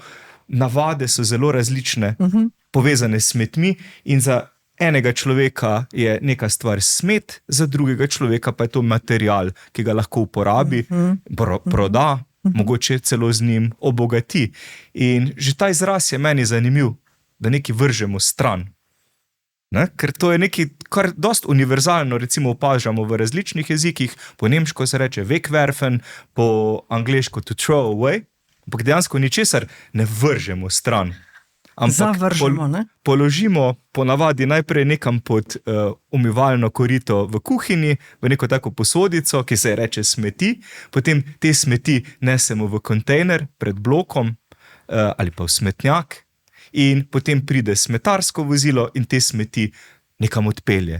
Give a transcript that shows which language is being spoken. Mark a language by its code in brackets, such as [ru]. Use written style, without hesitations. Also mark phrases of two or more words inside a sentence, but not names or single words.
[sl] Navade so zelo različne, povezane s smetmi, in za enega človeka je neka stvar smet, za drugega človeka pa je to material, ki ga lahko uporabi, proda, mogoče celo z njim obogati. In že ta izraz je meni zanimiv, da nekaj vržemo stran. Ker to je nekaj, kar dost univerzalno recimo opažamo v različnih jezikih. Po nemško se reče wegwerfen, po angleško [en] to throw away, [sl] ampak dejansko ničesar ne vržemo stran. Ampak Zavržemo, položimo ponavadi najprej nekam pod umivalno korito v kuhinji, v neko tako posodico, ki se reče smeti, potem te smeti nesemo v kontejner pred blokom ali pa v smetnjak, in potem pride smetarsko vozilo in te smeti nekam odpelje.